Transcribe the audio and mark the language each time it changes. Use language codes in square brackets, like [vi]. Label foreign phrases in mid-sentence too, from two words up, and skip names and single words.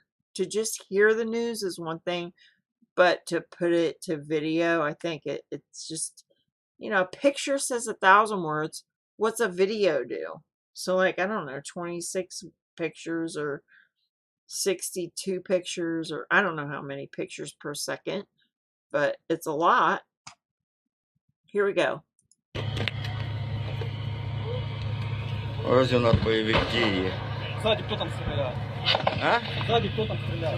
[en] To just hear the news is one thing, but to put it to video, I think it's just, you know, a picture says 1,000 words. What's a video do? So, like, I don't know, 26 pictures or 62 pictures, or I don't know how many pictures per second, but it's a lot. Here we go. [uk] Ось у нас бойовик діє. [ru] Сзади кто там стреляет? А? Сзади кто там стреляет?